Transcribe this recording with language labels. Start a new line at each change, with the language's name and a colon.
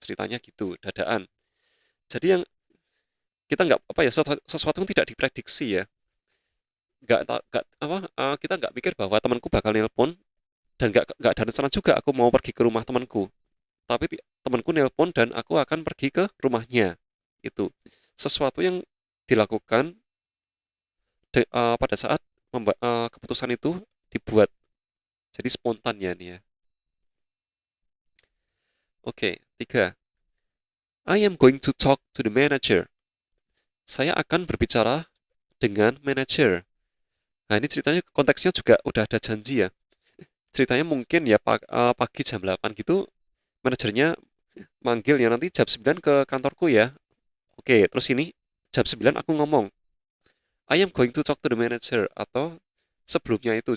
Indonesian: Ceritanya gitu, dadaan. Jadi yang kita nggak apa ya, sesuatu yang tidak diprediksi ya, nggak apa, kita nggak mikir bahwa temanku bakal nelpon, dan nggak ada rencana juga aku mau pergi ke rumah temanku, tapi temanku nelpon dan aku akan pergi ke rumahnya. Itu sesuatu yang dilakukan pada saat keputusan itu dibuat, jadi spontan ya nih ya.
English: Oke,
Indonesian: tiga,
English: I am going to talk to the manager.
Indonesian: Saya akan berbicara dengan manager. Nah, ini ceritanya konteksnya juga udah ada janji ya. Ceritanya mungkin ya pagi jam 8 gitu, manajernya manggil ya, nanti jam 9 ke kantorku ya. Oke, terus ini jam 9 aku ngomong,
English: I am going to talk to the manager,
Indonesian: atau sebelumnya itu.